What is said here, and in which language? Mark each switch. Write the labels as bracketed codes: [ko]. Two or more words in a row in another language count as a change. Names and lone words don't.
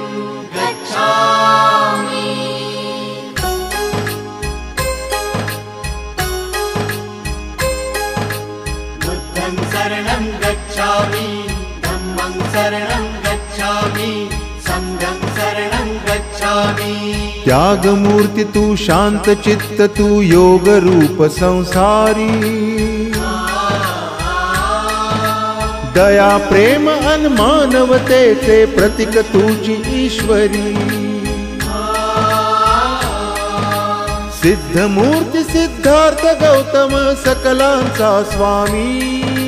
[pi] गच्छामि बुद्धं शरणं गच्छामि धम्मं शरणं गच्छामि संघं शरणं गच्छामि। [mr] त्याग मूर्ति तू शांत चित्त तू योग रूप संसारी दया प्रेम अनमानवते ते प्रतीक तुझी ईश्वरी सिद्ध मूर्ति सिद्धार्थ गौतम सकलांचा स्वामी